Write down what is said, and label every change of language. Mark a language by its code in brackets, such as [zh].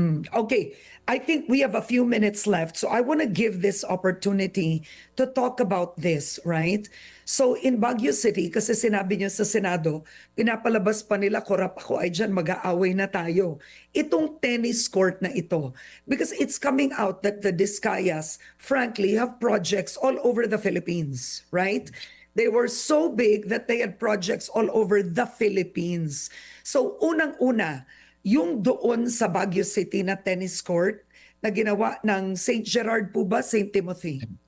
[en] Okay, I think we have a few minutes left, so I want to give this opportunity to talk about this, right? [tl] So in Baguio City, kasi sinabi niyo sa Senado, pinapalabas pa nila, korap ako ay dyan, mag-aaway na tayo. Itong tennis court na ito, [en] because it's coming out that the Discayas, frankly, have projects all over the Philippines, right? They were so big that they had projects all over the Philippines. [tl] So unang-una, yung doon sa Baguio City na tennis court na ginawa ng St. Gerard po ba? St. Timothy?